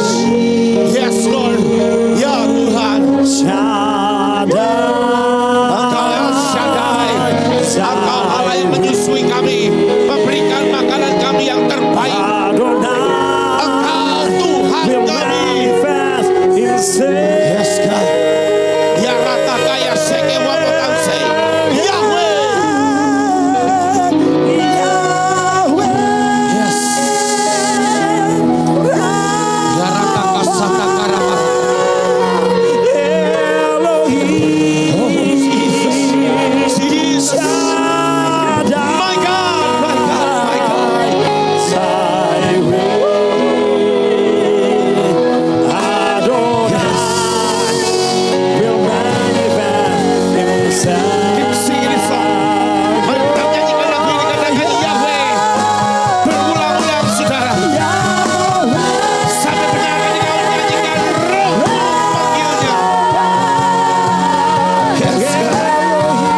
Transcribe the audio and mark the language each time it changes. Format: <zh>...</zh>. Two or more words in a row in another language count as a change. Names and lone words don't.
<en>Yes Lord.</en> <id>Ya Tuhan. Engkau yang Shaddai. Engkau Allah yang menyusui kami, memberikan makanan kami yang terbaik. Engkau Tuhan kami.</id> <en>Yes God. Ya Ratakaya Seke Wamotamse. Yahweh. Yes. Ya Rataka Satakarama. Oh Jesus. Jesus. My God, my God, my God. Keep singing this song.</en> <id>Mari kita nyanyikan lagu ini, katakan Yahweh. Berulang-ulang saudara. Sampai benar-benar kau nyanyikan roh panggilnya.</id> <en>Yes God.</en>